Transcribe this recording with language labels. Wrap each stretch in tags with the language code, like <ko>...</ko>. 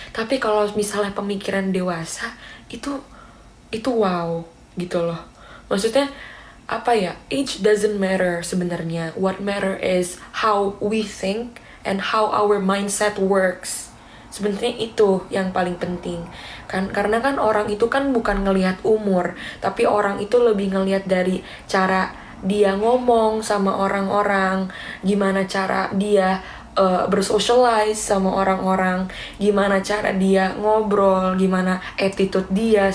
<id>Tapi kalau misalnya pemikiran dewasa, itu wow gitu loh. Maksudnya</id> <en>age doesn't matter</en> <id>sebenarnya.</id> <en>What matter is how we think and how our mindset works.</en> <id>Sebenarnya itu yang paling penting kan. Karena kan orang itu kan bukan ngelihat umur, tapi orang itu lebih ngelihat dari cara dia ngomong sama orang-orang, gimana cara dia bersocialize sama orang-orang, gimana cara dia ngobrol, gimana attitude dia.</id>